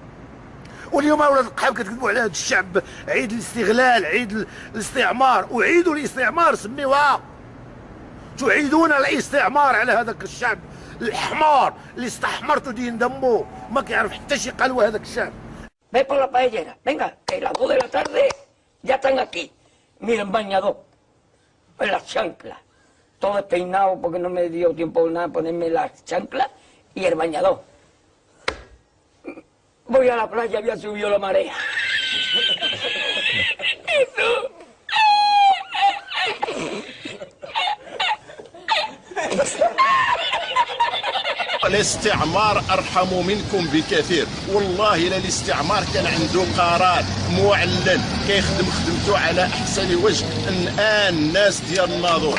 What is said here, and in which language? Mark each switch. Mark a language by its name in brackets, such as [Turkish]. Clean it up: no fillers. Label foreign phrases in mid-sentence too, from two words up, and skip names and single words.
[Arabic] واليوم اولاد القحاب كتكذبوا على هذا الشعب. عيد الاستغلال، عيد الاستعمار. اعيدوا الاستعمار، سميوها. تعيدون الاستعمار على هذاك الشعب الحمار اللي استحمرتوا دين دمه، ما كيعرف حتى شي قلوه هذاك الشعب. [Spanish] Ve por la paellera, venga, que las 2 de la tarde ya están aquí. Miren, bañador, en las chanclas, todo despeinado porque no me dio tiempo nada ponerme las chanclas y el bañador. Voy a la playa, había subido la marea. Eso. [Arabic] الاستعمار ارحم منكم بكثير. والله الا الاستعمار كان عنده قرار معلن كيخدم خدمته على احسن وجه الان الناس ديال الناظور.